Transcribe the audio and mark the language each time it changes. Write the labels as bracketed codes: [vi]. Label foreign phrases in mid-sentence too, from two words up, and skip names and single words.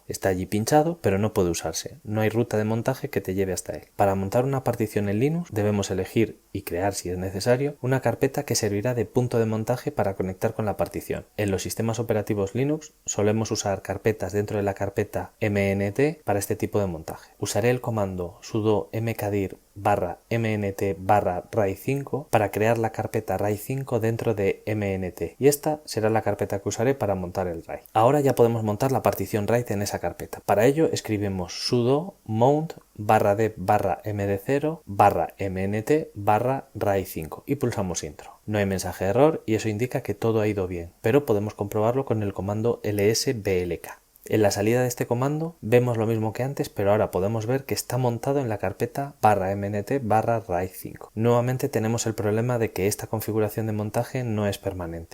[es] Está allí pinchado, pero no puede usarse. No hay ruta de montaje que te lleve hasta él. Para montar una partición en Linux debemos elegir y crear, si es necesario, una carpeta que servirá de punto de montaje para conectar con la partición. En los sistemas operativos Linux solemos usar carpetas dentro de la carpeta mnt para este tipo de montaje. Usaré el comando sudo mkdir /mnt/rai5 para crear la carpeta rai5 dentro de mnt, y esta será la carpeta que usaré para montar el RAID. Ahora ya podemos montar la partición RAID en esa carpeta. Para ello escribimos sudo mount /dev/md0/mnt/rai5 y pulsamos Intro. No hay mensaje de error y eso indica que todo ha ido bien, pero podemos comprobarlo con el comando lsblk. En la salida de este comando vemos lo mismo que antes, pero ahora podemos ver que está montado en la carpeta /mnt/rai5. Nuevamente tenemos el problema de que esta configuración de montaje no es permanente.